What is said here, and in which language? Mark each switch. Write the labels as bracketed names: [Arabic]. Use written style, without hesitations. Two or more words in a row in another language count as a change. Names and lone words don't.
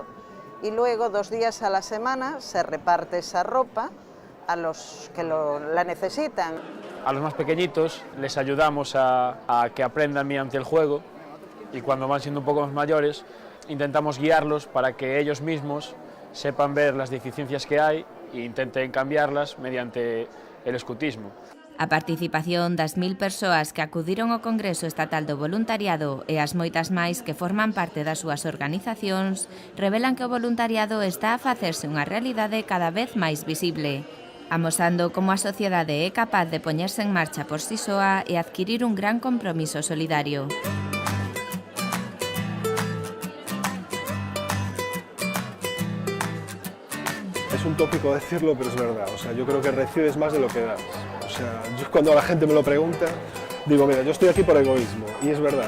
[Spanish] Y luego 2 días a la semana se reparte esa ropa a los que la necesitan. A los más pequeñitos les ayudamos a que aprendan mediante el juego, y cuando van siendo un poco más mayores intentamos guiarlos para que ellos mismos sepan ver las deficiencias que hay e intenten cambiarlas mediante el escutismo. [Galician] A participación das 1000 persoas que acudiron ao Congreso Estatal do Voluntariado e as moitas máis que forman parte das súas organizacións revelan que o voluntariado está a facerse unha realidade cada vez máis visible, amosando como a sociedade é capaz de poñerse en marcha por si soa e adquirir un gran compromiso solidario. [Spanish] Es un tópico decirlo, pero es verdad. O sea, yo creo que recibes más de lo que das. O sea, yo cuando la gente me lo pregunta, digo, mira, yo estoy aquí por egoísmo, y es verdad.